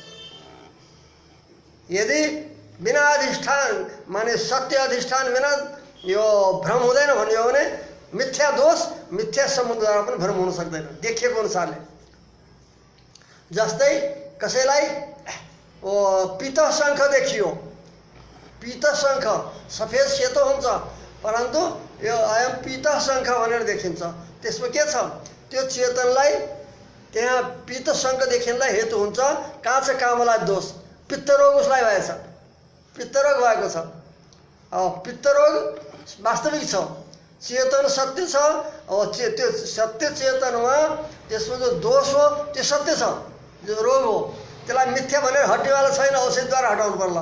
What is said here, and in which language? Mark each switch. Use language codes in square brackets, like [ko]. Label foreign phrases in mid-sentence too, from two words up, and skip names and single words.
[ne] यदि बिना अधिष्ठान माने सत्य अधिष्ठान बिना यो भ्रम हुँदैन भन्यो भने मिथ्या दोष मिथ्या सम्बन्धद्वारा पनि भ्रम हुन सक्दैन देखिएको अनुसारले। जस्तै कसैलाई पीत शंख देखियो, पीत शंख सफेद सेतो हुन्छ परन्तु यो अयम पीत शंख भनेर देखिन्छ, त्यसमा के छ त्यो चेतनलाई त्यहाँ पीत शंख देखिनलाई हेतु हुन्छ कहाँ छ कामला दोष, पित्तरोग उसलाई भएछ, पित्तरोग भएको छ। पित्तरोग वास्तविक छ, चेतन सत्य छ, त्यो सत्य चेतनमा त्यसको जो दोष हो त्यो सत्य छ, जो रोग हो त्यसलाई मिथ्या भनेर हट्नेवाला छैन, औषधिद्वारा हटाउनु पर्ला।